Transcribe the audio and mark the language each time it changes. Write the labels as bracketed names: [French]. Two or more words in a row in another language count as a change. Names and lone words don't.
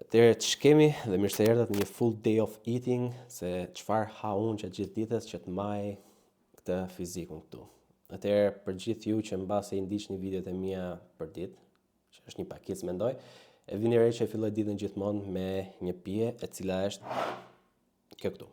[Albanian] Atëherë që kemi dhe mirë se erdhët një [English] full day of eating, [Albanian] se çfarë ha unë që gjithë ditës që të maj këtë fizikun këtu. Atëherë për gjithë ju që mbase i ndiqni videot e mia për ditë, që është një pakicë mendoj, e vini re që e filloj ditën gjithmonë me një pije e cila është kjo këtu.